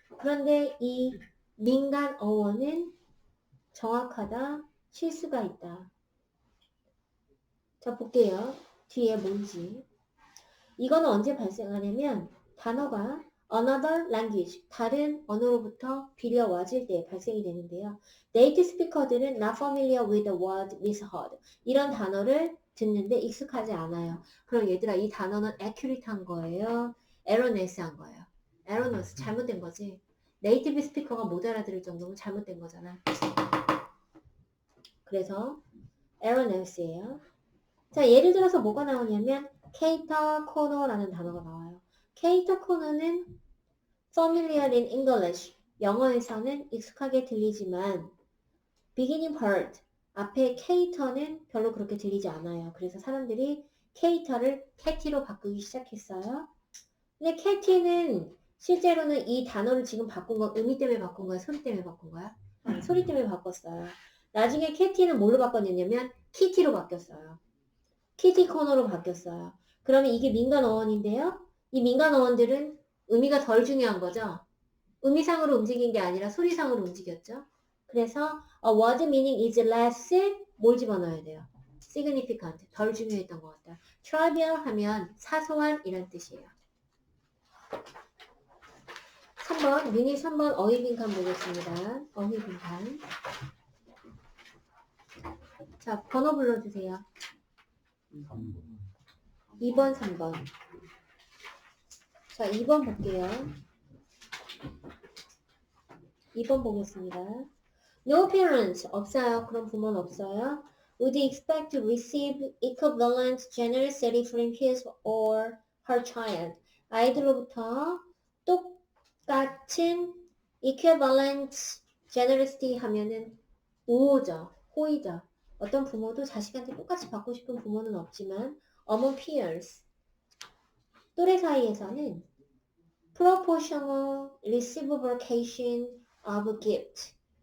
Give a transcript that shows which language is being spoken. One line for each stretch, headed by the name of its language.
Korean: 그런데 이 민간 어원은 정확하다, 실수가 있다. 자, 볼게요. 뒤에 뭔지. 이거는 언제 발생하냐면 단어가
English: another language,
Korean: 다른 언어로부터 빌려와질 때 발생이 되는데요. 네이티브 스피커들은
English: not familiar with the word misheard.
Korean: 이런 단어를 듣는데 익숙하지 않아요. 그럼 얘들아, 이 단어는 accurate한 거예요? erroneous한 거예요? erroneous, 잘못된 거지. 네이티브 스피커가 못 알아들을 정도면 잘못된 거잖아. 그래서 erroneous예요. 자, 예를 들어서 뭐가 나오냐면 cater corner라는 단어가 나와요. cater corner는
English: familiar in English,
Korean: 영어에서는 익숙하게 들리지만 beginning part, 앞에 cater는 별로 그렇게 들리지 않아요. 그래서 사람들이 cater를 catty로 바꾸기 시작했어요. 근데 catty는 실제로는 이 단어를 지금 바꾼 건 의미 때문에 바꾼 거야? 소리 때문에 바꾼 거야? 소리 때문에 바꿨어요. 나중에 catty는 뭘로 바꿨냐면 kitty로 바뀌었어요. 키티 코너로 바뀌었어요. 그러면 이게 민간 어원인데요. 이 민간 어원들은 의미가 덜 중요한 거죠. 의미상으로 움직인 게 아니라 소리상으로 움직였죠.
English: 그래서 a word meaning is less,
Korean: 뭘 집어넣어야 돼요? significant, 덜 중요했던 것 같다. trivial 하면 사소한 이란 뜻이에요. 3번, 유닛 3번 어휘 빈칸 보겠습니다. 어휘 빈칸. 자, 번호 불러주세요. 2번, 3번. 자, 2번 볼게요. 2번 보겠습니다.
English: No parents,
Korean: 없어요. 그런 부모는 없어요.
English: Would expect to receive equivalent generosity from his or her child.
Korean: 아이들로부터 똑같은 equivalent generosity 하면은 우호죠. 호의죠. 어떤 부모도 자식한테 똑같이 받고 싶은 부모는 없지만
English: among peers,
Korean: 또래 사이에서는
English: proportional reciprocation of gift.